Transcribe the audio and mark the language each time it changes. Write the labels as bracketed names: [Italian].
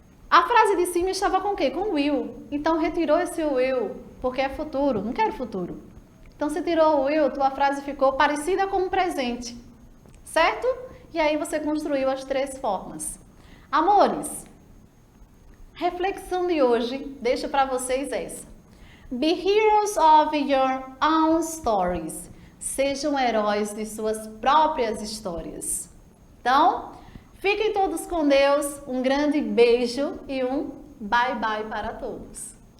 [Portuguese] A frase de cima estava com o quê? Com will. Então, retirou esse will, porque é futuro. Não quero futuro. Então, se tirou o will, tua frase ficou parecida com um presente. Certo? E aí, você construiu as três formas. Amores, reflexão de hoje, deixo para vocês essa. [English] Be heroes of your own stories. [Portuguese] Sejam heróis de suas próprias histórias. Então, fiquem todos com Deus, um grande beijo e um bye bye para todos.